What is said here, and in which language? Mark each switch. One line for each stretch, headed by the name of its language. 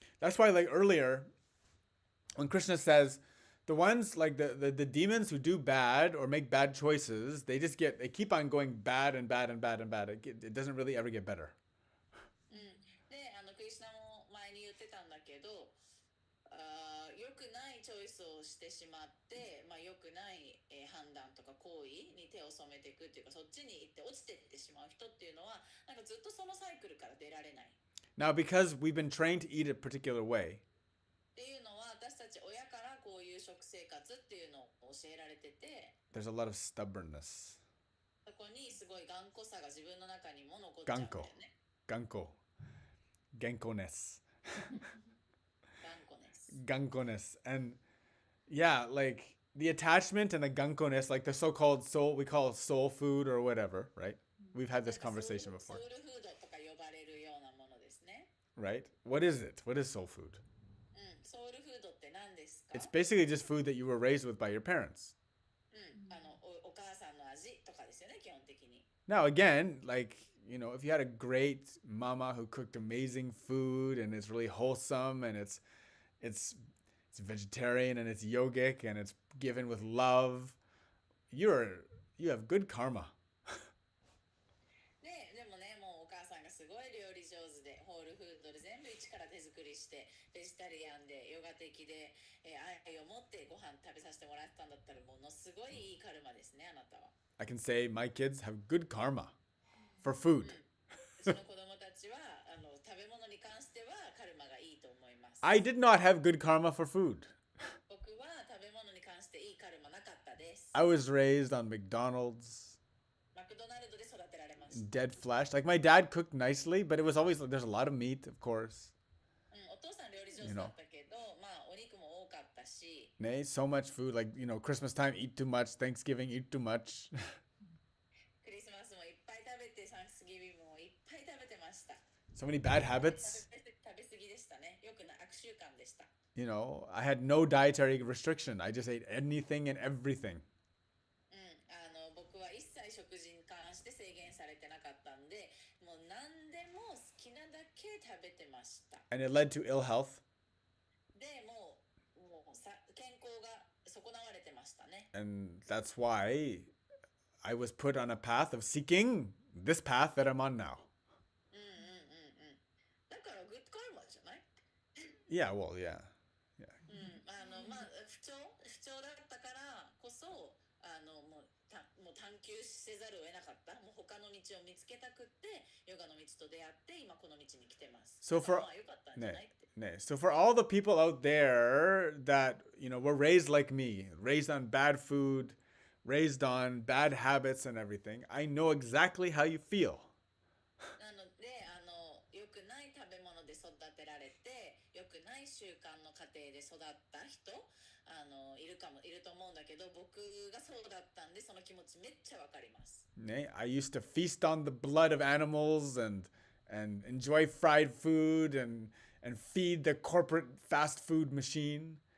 English: That's why, like earlier, when Krishna says, the ones like the demons who do bad or make bad choices, they keep on going bad and bad and bad and bad. It doesn't really ever get better.
Japanese: で、クリシュナも前に言ってたんだけど、良くないチョイスをしてしまって、良くない、判断とか行為に手を染めていくっていうか、そっちに行って落ちていってしまう人っていうのは、なんかずっとそのサイクルから出られない。
English: Now, because we've been trained to eat a particular way,
Japanese: っていうのは私たち親からこういう食生活っていうのを教えられてて、
English: there's a lot of stubbornness.
Japanese: そこにすごい頑固さが自分の中にも残っちゃうんだよね。
English: Gankoness.
Japanese: 頑固です。
English: Gankoness. And yeah, like the attachment and the gankoness, like the so-called soul, we call it soul food or whatever, right? We've had this conversation ソ before,
Japanese: ウルフードとか呼ばれるようなものですね。
English: right? What is it? What is soul food?
Japanese: ソウルフードって何ですか?
English: It's basically just food that you were raised with by your parents.
Japanese: お母さんの味とかですよね、基本的に。
English: Now, again, like, if you had a great mama who cooked amazing food and it's really wholesome and it's vegetarian and it's yogic and it's given with love, you have good karma.
Japanese: でもね、もうお母さんがすごい料理上手で、ホールフードで全部一から手作りして、ベジタリアンでヨガ的で、愛を持ってご飯食べさせてもらってたんだったら、ものすごいいいカルマですね、あなたは。
English: I can say my kids have good karma for food.
Japanese: その子供たちは食べ物に関してはカルマがいいと思います。
English: I did not have good karma for food.
Japanese: 僕は食べ物に関していいカルマなかったです。
English: I was raised on McDonald's,
Japanese: マクドナルドで育てられました。
English: dead flesh. Like my dad cooked nicely, but it was always there's a lot of meat, of course.
Japanese: お父さん料理上手だったけど、お肉も多かったし。
English: Nay, so much food. Like Christmas time, eat too much. Thanksgiving, eat too much.
Japanese: クリスマスもいっぱい食べて、サンクスギビングもいっぱい食べてました。
English: So many bad habits.
Japanese: 食べ過ぎでしたね。よくない悪習慣でした。
English: I had no dietary restriction. I just ate anything and everything.
Japanese: 僕は一切食事に関して制限されてなかったんで、もう何でも好きなだけ食べてました。
English: And it led to ill health.
Japanese: でもう健康が損なわれてましたね。
English: And that's why I was put on a path of seeking this path that I'm on now. うんうんうんうん。
Japanese: だからグッドカルマじゃない？
English: Yeah, well, yeah.
Japanese: うん、まあ、不調だったからこそ、もう探求せざるを得なかった。もう他の道を見つけたくって、ヨガの道と出会って、今この道に来てます。
English: So
Japanese: だから
English: for
Japanese: まあ良かったんじゃないって。
English: so for all the people out there that, were raised like me, raised on bad food, raised on bad habits and everything, I know exactly how you feel.
Japanese: なので、良くない食べ物で育てられて、良くない習慣の家庭で育った人、いると思うんだけど、僕がそうだったんで、その気持ちめっちゃわかります。
English: I used to feast on the blood of animals and enjoy fried food and feed the corporate fast food machine.